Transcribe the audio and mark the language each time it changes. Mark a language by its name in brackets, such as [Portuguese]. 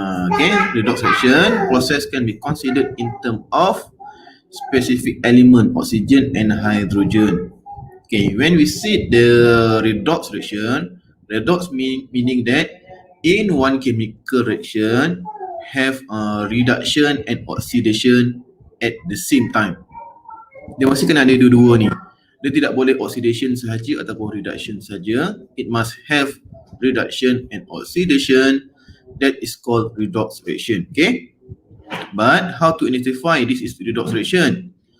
[English] Okay, redox reaction process can be considered in terms of specific element, oxygen and hydrogen. Okay, when we see the redox reaction, redox meaning that in one chemical reaction have a reduction and oxidation at the same time. [Malay] Dia mesti kena ada dua-dua ni. Dia tidak boleh oxidation sahaja ataupun reduction saja. [English] It must have reduction and oxidation. That is called redox reaction. Okay, but how to identify this is redox reaction?